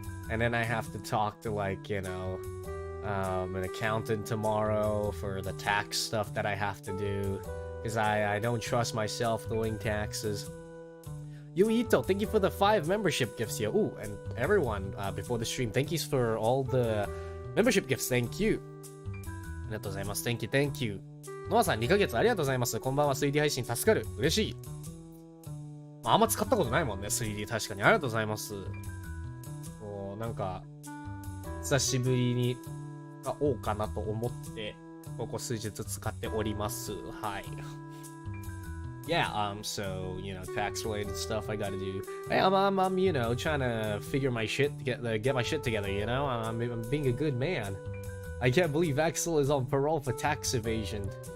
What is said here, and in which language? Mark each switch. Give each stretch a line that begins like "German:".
English: And then I have to talk to, like, you know, an accountant tomorrow for the tax stuff that I have to do. Because I don't trust myself doing taxes. Yuito, thank you for the 5 membership gifts here. Ooh, and everyone, before the stream, thank you for all the membership gifts. Thank you.
Japanese: ありがとうございます。
English: Thank you, thank you.
Japanese: ノアさん、2ヶ月ありがとうございます。こんばんは、3D 配信助かる。嬉しい。あんま使ったことないもんね、3D。確かに。ありがとうございます。もう、なんか、久しぶりに買おうかなと思って、ここ数日使っております。はい。
English: Yeah, so, you know, tax-related stuff I gotta do. Hey, I'm, you know, trying to figure my shit, get my shit together, you know? I'm being a good man. I can't believe Axel is on parole for tax evasion.